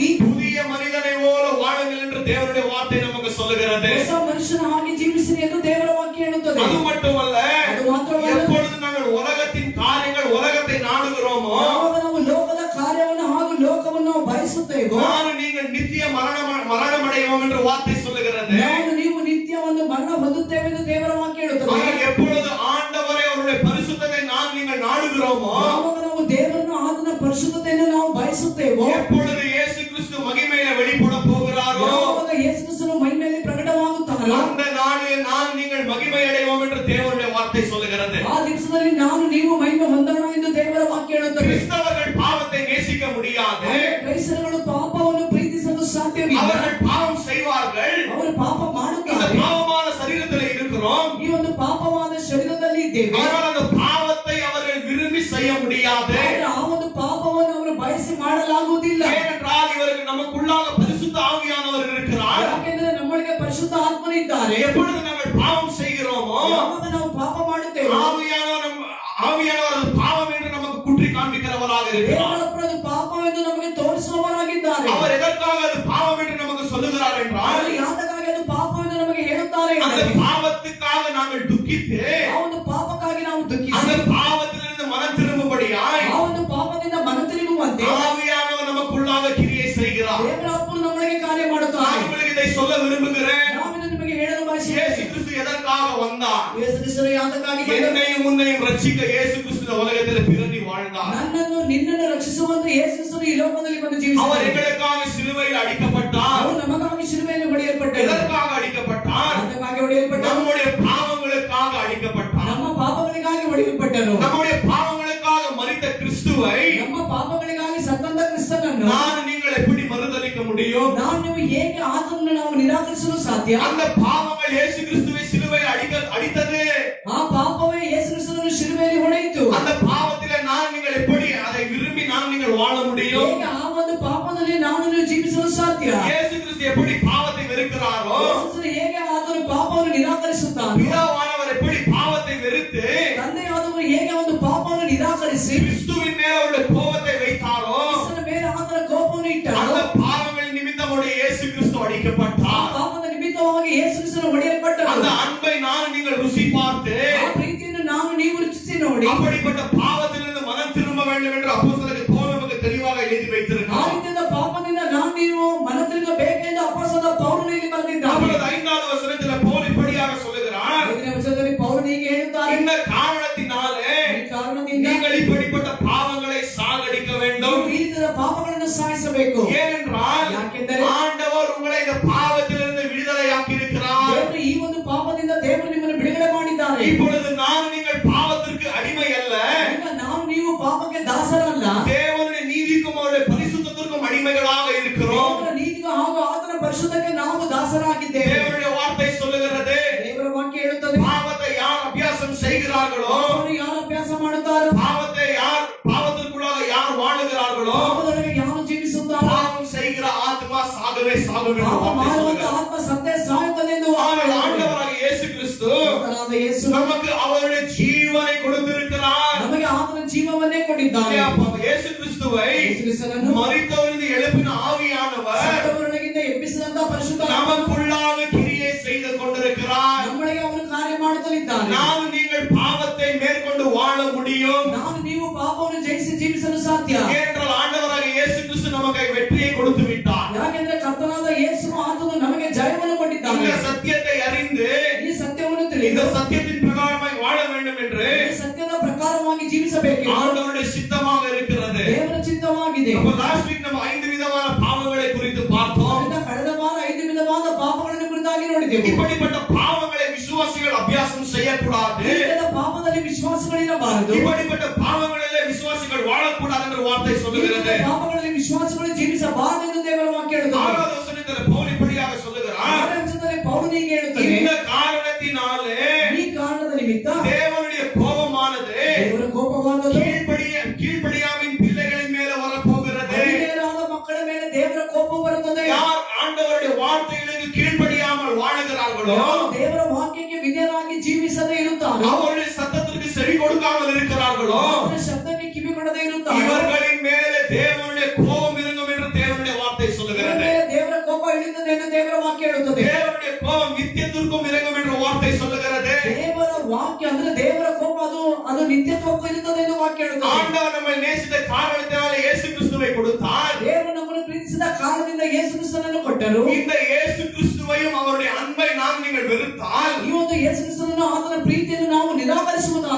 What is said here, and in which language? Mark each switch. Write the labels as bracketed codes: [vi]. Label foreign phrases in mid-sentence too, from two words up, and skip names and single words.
[ta] புதிய மனிதனை போல வாழுங்கள் என்று தேவனுடைய வார்த்தை நமக்கு சொல்லுகிறது. [kn] ಹೊಸ ಮನುಷ್ಯನ ಹಾಗೆ ಜೀವಿಸಿರಿ ಎಂದು ದೇವರ ವಾಕ್ಯ ಹೇಳುತ್ತದೆ. [ta] அது மட்டுமல்ல, [kn] ಅದು ಮಾತ್ರವಲ್ಲ, [ta] எப்பொழுது நாங்கள் உலகத்தின் காரியங்கள் உலகத்தை நாடுகிறோமோ [kn] ಯಾವಾಗ ನಾವು ಲೋಕದ ಕಾರ್ಯವನ್ನು ಹಾಗೂ ಲೋಕವನ್ನು ನಾವು ಬಯಸುತ್ತೇವೋ [ta] நான் நீங்கள் நித்திய மரணமடைவோம் என்று வார்த்தை சொல்லுகிறது. [kn] ನಾವು ನೀವು ನಿತ್ಯ ಒಂದು ಮರಣ ಹೊಂದುತ್ತೇವೆ ಎಂದು ದೇವರ ವಾಕ್ಯ ಹೇಳುತ್ತದೆ. [ta] ஆனால் எப்பொழுது ஆண்டவரை அவருடைய பரிசுத்தத்தை நான் நீங்கள் நாடுகிறோமோ [kn] ಯಾವಾಗ ನಾವು ದೇವರನ್ನು ಆತನ ಪರಿಶುದ್ಧತೆಯನ್ನು ನಾವು ಬಯಸುತ್ತೇವೋ [ta] எப்பொழுது இயேசு கிறிஸ்து மகிமையில வெளிப்பட போகிறாரோ [kn] ಯಾವಾಗ ಯೇಸು ಕ್ರಿಸ್ತನು ಮಹಿಮೆಯಲ್ಲಿ ಪ್ರಕಟವಾಗುತ್ತಾನೋ [ta] அந்த நாளில் நான் நீங்கள் மகிமை அடைவோம் என்று தேவனுடைய வார்த்தை சொல்லுகிறது. [kn] ಆ ದಿವಸದಲ್ಲಿ ನಾನು ನೀವು ಮಹಿಮೆ ಹೊಂದೋಣ ಎಂದು ದೇವರ ವಾಕ್ಯ ಹೇಳುತ್ತದೆ. [ta] கிறிஸ்தவர்கள் பாவத்தை நேசிக்க முடியாது. [kn] ಕ್ರೈಸ್ತರು ಪಾಪವನ್ನು ಪ್ರೀತಿಸಲು ಸಾಧ್ಯವಿಲ್ಲ. [ta] அவர்கள் பாவம் செய்வார்கள். [kn] ಅವರು ಪಾಪ [ta] இந்த [kn] ಮಾಡುತ್ತಾರೆ. [ta] பாவமான சரீரத்தில் இருக்கிறோம். [kn] ಈ ಒಂದು ಪಾಪವಾದ ಶರೀರದಲ್ಲಿ ಇದ್ದೇವೆ. [ta] ஆனால் அந்த பாவத்தை அவர்கள் விரும்பி செய்ய முடியாது. நமக்குள்ளாக பரிசுத்த ஆவியானவர் இருக்கிறார். [kn] ಯಾಕೆಂದ್ರೆ ನಮ್ಮೊಳಗೆ ಪರಿಶುದ್ಧ ಆತ್ಮನಿದ್ದಾರೆ. [ta] எப்பொழுது நாங்கள் பாவம் செய்கிறோமோ [kn] ಯಾವಾಗ ನಾವು ಪಾಪ ಮಾಡುತ್ತೇವೆ [ta] ஆவியானவர் பாவம் என்று நமக்கு குற்றி காண்பிக்கிறவராக இருக்கிறார். [kn] ದೇವರೊಬ್ಬರು ಅದು ಪಾಪವೆಂದು ನಮಗೆ ತೋರಿಸುವವರಾಗಿದ್ದಾರೆ. [ta] அவர் எதற்காக அது பாவம் என்று நமக்கு சொல்லுகிறார் என்றால் [kn] ಅವರು ಯಾತಕ್ಕಾಗಿ ಅದು ಪಾಪವೆಂದು ನಮಗೆ ಹೇಳುತ್ತಾರೆ [ta] அந்த [kn] ಎಂದರೆ, [ta] பாவத்துக்காக நாங்கள் துக்கித்து [kn] ಆ ಒಂದು ಪಾಪಕ್ಕಾಗಿ ನಾವು [ta] அந்த [kn] ದುಃಖಿಸಿ [ta] பாவத்திலிருந்து மனம் திரும்பும்படியாய் [kn] ಆ ಒಂದು ಪಾಪದಿಂದ ಮನ ತಿರುಗುವಂತೆ [ta] ஆவியானவர் நமக்குள்ளாக கிரியை செய்கிறார். [kn] ದೇವರ ಆತ್ಮನು ನಮ್ಮೊಳಗೆ ಕಾರ್ಯ [ta] நான் [kn] ಮಾಡುತ್ತಾನೆ. [ta] உங்களுக்கு இதை சொல்ல விரும்புகிறேன். [kn] ನಾವು ಇದನ್ನು ನಿಮಗೆ ಹೇಳಲು ಬಯಸುತ್ತೇವೆ. [ta] இயேசு கிறிஸ்து எதற்காக வந்தார்? [kn] ಯೇಸು ಕ್ರಿಸ್ತನು ಯಾತಕ್ಕಾಗಿ ಬಂದನು? [ta] என்னையும் உன்னையும் ரட்சிக்க இயேசு கிறிஸ்து இந்த உலகத்தில் பிறந்து வாழ்ந்தார். [kn] ನನ್ನನ್ನು ನಿನ್ನನ್ನು ರಕ್ಷಿಸುವಂತೆ ಯೇಸು ಕ್ರಿಸ್ತನು ಈ ಲೋಕದಲ್ಲಿ ಬಂದು [ta] அவர் [kn] ಜೀವಿಸಿದನು. [ta] எங்களுக்காக சிலுவையில் அடிக்கப்பட்டார். [kn] ಅವರು ನಮಗಾಗಿ ಶಿಲುಬೆಯಲ್ಲಿ ಹೊಡೆಯಲ್ಪಟ್ಟರು. [ta] எதற்காக அடிக்கப்பட்டார்? [kn] ಯಾತಕ್ಕಾಗಿ ಹೊಡೆಯಲ್ಪಟ್ಟರು? [ta] நம்முடைய பாவங்களுக்காக அடிக்கப்பட்டார். [kn] ನಮ್ಮ ಪಾಪಗಳಿಗಾಗಿ ಹೊಡೆಯಲ್ಪಟ್ಟರು. [ta] நம்முடைய பாவங்களுக்காக மரித்த கிறிஸ்துவை [kn] ನಮ್ಮ ಪಾಪಗಳಿಗಾಗಿ ಸತ್ತಂತ ಕ್ರಿಸ್ತನನ್ನು [ta] நான் நீங்கள் எப்படி மறுதலிக்க முடியும்? [kn] ನಾವು ನೀವು ಹೇಗೆ ಆತನನ್ನು ನಾವು ನಿರಾಕರಿಸಲು ಸಾಧ್ಯ? [ta] அந்த பாவங்கள் இயேசு கிறிஸ்துவை சிலுவையில் அடித்தது. [kn] ಆ ಪಾಪವೇ ಯೇಸು ಕ್ರಿಸ್ತನನ್ನು ಶಿಲುಬೆಯಲ್ಲಿ ಹೊಡೆಯಿತು. [ta] அந்த பாவத்திலே நான் நீங்கள் எப்படி அதை விரும்பி நான் நீங்கள் வாழ முடியும்? [kn] ಹೇಗೆ ಆ ಒಂದು ಪಾಪದಲ್ಲಿ ನಾನು ನೀವು ಜೀವಿಸಲು ಸಾಧ್ಯ? [ta] இயேசு கிறிஸ்து எப்படி பாவத்தை வெறுக்கிறாரோ [kn] ಯೇಸು ಕ್ರಿಸ್ತನು ಹೇಗೆ ಆತನು ಪಾಪವನ್ನು ನಿರಾಕರಿಸುತ್ತಾನೋ, [ta] பிதாவானவர் எப்படி பாவத்தை வெறுத்து [kn] ತಂದೆಯಾದವರು ಹೇಗೆ ಒಂದು ಪಾಪವನ್ನು ನಿರಾಕರಿಸಿ [ta] கிறிஸ்துவின் மேல் அவருடைய கோபத்தை வைத்தாரோ [kn] ಕ್ರಿಸ್ತನ ಮೇಲೆ ಆತನ ಕೋಪವನ್ನು ಇಟ್ಟರು. [ta] அந்த பாவங்கள் நிமித்தமுடைய இயேசு கிறிஸ்து [kn] ಆ [ta] அடிக்கப்பட்டார். [kn] ಪಾಪದ ನಿಮಿತ್ತವಾಗಿ ಯೇಸು ಕ್ರಿಸ್ತನು ಹೊಡೆಯಲ್ಪಟ್ಟರು. [ta] அந்த அன்பை நான் நீங்கள் ருசி பார்த்து [kn] ಆ ಪ್ರೀತಿಯನ್ನು ನಾನು ನೀವು ರುಚಿಸಿ ನೋಡಿ [ta] அப்படிப்பட்ட பாவத்திலிருந்து மனம் திரும்ப வேண்டும் என்று அப்போஸ்தலர் பவுல் நமக்கு தெளிவாக எழுதி [kn] ಆ [ta] வைத்திருக்கிறார். [kn] ರೀತಿಯ ಪಾಪದಿಂದ ನಾನು ನೀವು ಮನ ತಿರುಗಬೇಕೆಂದು ಅಪೊಸ್ತಲ ಪೌಲನು ಇಲ್ಲಿ ಬರೆದಿದ್ದಾನೆ. [ta] அப்பொழுது 5வது வசனத்தில் பவுல் இப்படியாக சொல்லுகிறார், [kn] 5ನೇ ವಚನದಲ್ಲಿ ಪೌಲನು ಹೀಗೆ ಹೇಳುತ್ತಾರೆ, [ta] இந்த காரணத்தினாலே [kn] ಈ ಕಾರಣದಿಂದ [ta] நீங்கள் இப்படிப்பட்ட பாவங்களை சாகடிக்க வேண்டும். [kn] ಈ ರೀತಿಯ ಪಾಪಗಳನ್ನು ಸಾಯಿಸಬೇಕು. [ta] ஏனென்றால் [kn] ಯಾಕೆಂದರೆ [ta] ஆண்டவர் உங்களை இந்த பாவத்திலிருந்து விடுதலையாக்கி இருக்கிறார். [kn] ದೇವರು ಈ ಒಂದು ಪಾಪದಿಂದ ದೇವರು ನಿಮ್ಮನ್ನು ಬಿಡುಗಡೆ ಮಾಡಿದ್ದಾರೆ. [ta] இப்பொழுது நான் நீங்கள் பாவத்திற்கு அடிமை அல்ல, [kn] ಈಗ ನಾವು ನೀವು ಪಾಪಕ್ಕೆ ದಾಸರಲ್ಲ, [ta] தேவனுடைய நீதிக்கும் அவருடைய பரிசுத்தத்திற்கும் அடிமைகளாக இருக்கிறோம். [kn] ದೇವರ ನೀತಿಗೂ ಹಾಗೂ ಆತನ ಪರಿಶುದ್ಧಕ್ಕೆ ನಾವು ದಾಸರಾಗಿದ್ದೇವೆ. [ta] தேவனுடைய வார்த்தை சொல்லுகிறது, [kn] ದೇವರ ವಾಕ್ಯ ಹೇಳುತ್ತದೆ, [ta] பாவத்தை யார் அபியாசம் செய்கிறார்களோ, [kn] ಅವರು ಯಾರು ಅಭ್ಯಾಸ ಮಾಡುತ್ತಾರೋ, [ta] பாவத்திற்குள்ளாக யார் வாழுகிறார்களோ, [kn] ಪಾಪದೊಳಗೆ ಯಾರು ಜೀವಿಸುತ್ತಾರೋ, [ta] பாவம் செய்கிற ஆத்மா சாகவே சாகும் என்று [kn] ಪಾಪ [ta] வார்த்தை [kn] ಮಾಡುವಂತ [ta] சொல்லுகிறது. [kn] ಆತ್ಮ ಸತ್ತೇ ಸಾಯುತ್ತದೆ ಎಂದು [ta] ஆனால் ஆண்டவராக இயேசு கிறிஸ்து [kn] ಕರ್ತನಾದ ಯೇಸು [ta] நமக்கு அவருடைய ஜீவனை கொடுத்திருக்கிறார். [kn] ನಮಗೆ ಆತನ ಜೀವವನ್ನೇ ಕೊಟ್ಟಿದ್ದಾನೆ. [ta] இயேசு கிறிஸ்துவை [kn] ಯೇಸು ಕ್ರಿಸ್ತನನ್ನು [ta] மரித்தவரிலிருந்து எழுப்பின ஆவியானவர் [kn] ಸತ್ತವರೊಳಗಿಂದ ಎಬ್ಬಿಸಿದಂತ ಪರಿಶುದ್ಧ [ta] நமக்குள்ளாக கிரியை செய்து கொண்டிருக்கிறார். [kn] ನಮ್ಮೊಳಗೆ ಅವನು ಕಾರ್ಯ ಮಾಡುತ್ತಲಿದ್ದಾನೆ. [ta] நாம் நீங்கள் பாவத்தை மேற்கொண்டு வாழ முடியும். [kn] ನಾನು ನೀವು ಪಾಪವನ್ನು ಜಯಿಸಿ ಜೀವಿಸಲು ಸಾಧ್ಯ. [ta] ஏனென்றால் ஆண்டவராக இயேசு கிறிஸ்து நமக்கு வெற்றியை கொடுத்து விட்டார். [kn] ಯಾಕೆಂದ್ರೆ ಕರ್ತನಾದ ಯೇಸು ಆತನು ನಮಗೆ ಜಯವನ್ನು ಕೊಟ್ಟಿದ್ದಾನೆ. [ta] இந்த சத்தியத்தை அறிந்து [kn] ಈ ಸತ್ಯವನ್ನು [ta] இந்த [kn] ತಿಳಿದು [ta] சத்தியத்தின் பிரகாரமாய் வாழ வேண்டும் என்று [kn] ಈ ಸತ್ಯದ ಪ್ರಕಾರವಾಗಿ ಜೀವಿಸಬೇಕು. [ta] ஆண்டவருடைய சித்தமாக இருக்கிறது. [kn] ದೇವರ ಚಿತ್ತವಾಗಿದೆ. [ta] அப்ப [en] last week [ta] நம்ம 5 விதமான பாவங்களை குறித்து பார்த்தோம். [kn] ಅದರಿಂದ ಕಳೆದ ವಾರ 5 ವಿಧವಾದ ಪಾಪಗಳನ್ನು ಕುರಿತಾಗಿ ನೋಡಿದೆವು. [ta] இப்படிப்பட்ட பாவங்களை விசுவாசிகள் அபியாசம் செய்யக்கூடாது. [kn] ಈ ವಿಧದ ಪಾಪದಲ್ಲಿ ವಿಶ್ವಾಸಗಳಿರಬಾರದು. [ta] இப்படிப்பட்ட பாவங்களிலே விசுவாசிகள் வாழக்கூடாது என்று வார்த்தை [kn] ಈ [ta] சொல்லுகிறது. [kn] ವಿಧದ ಪಾಪಗಳಲ್ಲಿ ವಿಶ್ವಾಸಗಳು ಜೀವಿಸಬಾರದು ಎಂದು ದೇವರ ವಾಕ್ಯ ಹೇಳುತ್ತದೆ. [ta] 6வது வசனத்தில் பவுல் இப்படியாக சொல்லுகிறார், [kn] 6ನೇ ವಚನದಲ್ಲಿ ಪೌಲನು ಹೀಗೆ ಹೇಳುತ್ತಾನೆ, [ta] இந்த காரணத்தினாலே [kn] ಈ ಕಾರಣದ ನಿಮಿತ್ತ [ta] தேவனுடைய கோபமானது [kn] ದೇವರ ಕೋಪವಾದದ್ದು [ta] கீழ்ப்படியாவின் பிள்ளைகளின் மேல வரப்போகிறது. [kn] ಅವಿಧೇಯರಾದ ಮಕ್ಕಳ ಮೇಲೆ ದೇವರ ಕೋಪ ಬರುತ್ತದೆ. [ta] யார் ஆண்டவருடைய வார்த்தைகளுக்கு கீழ்ப்படியாமல் வாழுகிறார்களோ, [kn] ಯಾರು ದೇವರ ವಾಕ್ಯಕ್ಕೆ ವಿಧೇಯರಾಗಿ ಜೀವಿಸದೇ ಇರುತ್ತಾರೋ, [ta] அவருடைய சத்தத்திற்கு செவி கொடுக்காமல் இருக்கிறார்களோ, [kn] ಅವರ ಶಬ್ದಕ್ಕೆ ಕಿವಿ ಕೊಡದೇ ಇರುತ್ತಾರೋ, [ta] இவர்களின் மேலே தேவனுடைய கோபம் இறங்கும் என்று தேவனுடைய வார்த்தை [kn] ಇವರ [ta] சொல்லுகிறது. [kn] ಮೇಲೆ ದೇವರ ಕೋಪ ಇಳಿಯುತ್ತದೆ ಎಂದು ದೇವರ ವಾಕ್ಯ ಹೇಳುತ್ತದೆ. [ta] தேவனுடைய கோபம் நித்தியத்திற்கும் இறங்கும் என்று வார்த்தை சொல்லுகிறது. [kn] ದೇವರ ವಾಕ್ಯ ಅಂದ್ರೆ ದೇವರ ಕೋಪ ಅದು ನಿತ್ಯತ್ವಕ್ಕೂ ಇರುತ್ತದೆ ಎಂದು ವಾಕ್ಯ ಹೇಳುತ್ತದೆ. [ta] ஆண்டவர் நம்மை நேசித்த காரணத்தினாலே இயேசு கிறிஸ்துவை கொடுத்தார். [kn] ದೇವರು ನಮ್ಮನ್ನು ಪ್ರೀತಿಸಿದ ಕಾರಣದಿಂದ ಯೇಸು ಕ್ರಿಸ್ತನನ್ನು ಕೊಟ್ಟರು. [ta] இந்த இயேசு கிறிஸ்துவையும் அவருடைய அன்பை நாம் நீங்கள் வெறுத்தால் [kn] ಈ ಒಂದು ಯೇಸು ಕ್ರಿಸ್ತನನ್ನು ಆತನ ಪ್ರೀತಿಯನ್ನು ನಾವು ನಿರಾಕರಿಸುವುದಾದರೆ